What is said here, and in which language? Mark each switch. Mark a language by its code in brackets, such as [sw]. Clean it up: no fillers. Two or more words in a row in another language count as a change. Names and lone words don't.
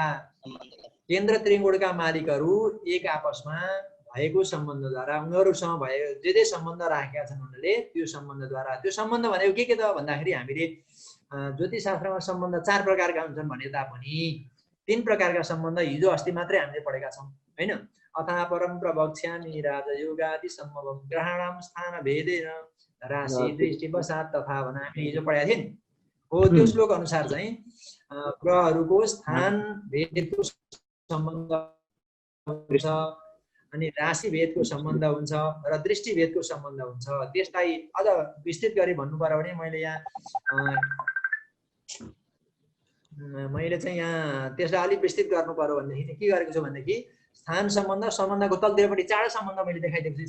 [ne] केन्द्र त्रिकोणका मालिकहरू एक आपसमा भएको सम्बन्धद्वारा, उनीहरूसँग भए जे सम्बन्ध राखेका छन् उनीहरूले त्यो सम्बन्धद्वारा। त्यो सम्बन्ध भनेको के त भन्दाखेरि हामीले ज्योतिष शास्त्रमा सम्बन्ध 4 प्रकारका हुन्छन् भने तापनि 3 प्रकारका सम्बन्ध हिजो अस्ति मात्रै हामीले पढेका छौँ हैन। [sa] अथा परम प्रवक्ष्यामि राजयोगादि सम्भवम ग्रहाणाम स्थान भेदेन राशि दृष्टि वसात तथा [ne] भने हामी हिजो पढेका थियौँ नि। हो त्यो श्लोक अनुसार चाहिँ ग्रहहरूको स्थान भेदको सम्बन्ध हुन्छ, अनि राशि भेदको सम्बन्ध हुन्छ र दृष्टि भेदको सम्बन्ध हुन्छ। त्यसलाई अझ विस्तृत गरी भन्नु पर्यो भने मैले चाहिँ यहाँ त्यसलाई अलिक विस्तृत गर्नु पर्यो भनेदेखि के गरेको छु भनेदेखि स्थान सम्बन्ध, सम्बन्धको तलतिरपट्टि 4 सम्बन्ध मैले देखाइदिएको छु।